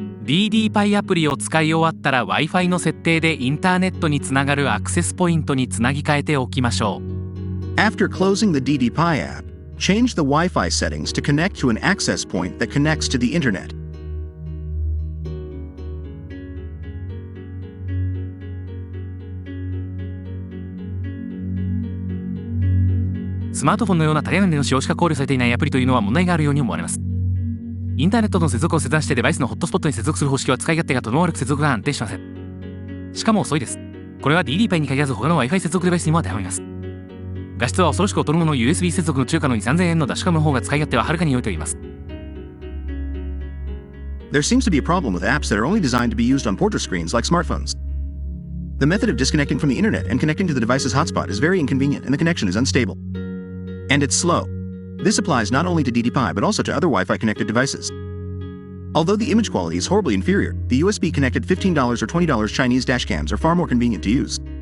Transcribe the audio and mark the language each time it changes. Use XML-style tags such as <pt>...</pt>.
<ja>DDPAIアプリを使い終わったら Wi-Fi の設定でインターネットにつながるアクセスポイントにつなぎ替えておきましょう。</ja> <en>After closing the DDPAI app, change the Wi-Fi settings to connect to an access point that connects to the internet.</en> <ja>スマートフォンのような多言語での使用しか考慮されていないアプリというのは問題があるように思われます。インターネットとの接続を切断してデバイスのホットスポットに接続する方式は使い勝手がとても悪く接続が安定しません。しかも遅いです。これは DDPAI に限らず他の Wi-Fi 接続デバイスにも当てはまります。画質は恐ろしく劣るものの USB 接続の中華の2000円のダッシュカムの方が使い勝手ははるかに良いと言います。</ja> <en>There seems to be a problem with apps that are only designed to be used on portrait screens like smartphones. The method of disconnecting from the internet and connecting to the device's hotspot is very inconvenient and the connection is unstable. And it's slow. This applies not only to DDPAI but also to other Wi-Fi connected devices. Although the image quality is horribly inferior, the USB connected $15 or $20 Chinese dashcams are far more convenient to use.</en>